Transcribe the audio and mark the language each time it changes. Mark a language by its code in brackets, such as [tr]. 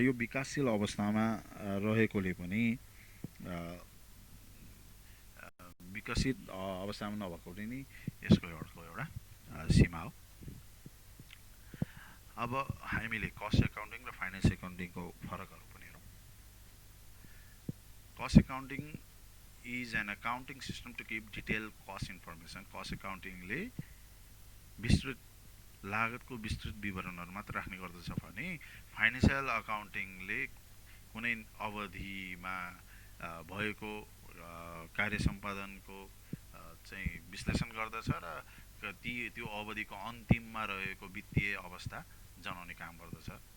[ne] यो विकासशील अवस्थामा रहेकोले पनि विकसित अवस्थामा नभएको पनि यसको एउटा सीमा हो। अब हामीले कस्ट एकाउन्टिङ र फाइनेन्स एकाउन्टिङको फरकहरू पनि हेरौँ। [en] Cost accounting is an accounting system to keep detailed cost information. [ne] Cost एकाउन्टिङले विस्तृत लागतको विस्तृत विवरणहरू मात्र राख्ने गर्दछ भने फाइनेन्सियल अकाउन्टिङले कुनै अवधिमा भएको कार्य सम्पादनको चाहिँ विश्लेषण गर्दछ र त्यो अवधिको अन्तिममा रहेको वित्तीय अवस्था जनाउने काम गर्दछ।